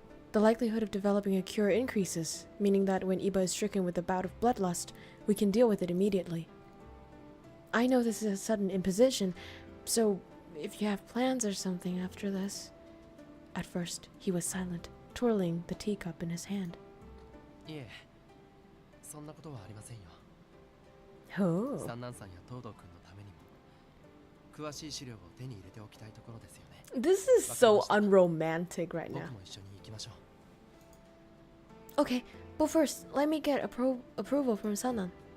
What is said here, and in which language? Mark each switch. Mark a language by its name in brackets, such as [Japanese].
[English] The likelihood of developing a cure increases, meaning that when Iba is stricken with a bout of bloodlust, we can deal with it immediately. I know this is a sudden imposition, so if you have plans or something after this... At first, he was silent, twirling the teacup in his hand. [Japanese] いえ、そんなことはありませんよ。 [English] Oh. [Japanese] 三男さんや東堂君のためにも詳しい資料を手に入れておきたいところですよね。 [English] This is so unromantic right [Japanese] 僕 [English] now. [Japanese] も一緒に行きましょう。 [English] Okay, but first, let me get approval from Sanan.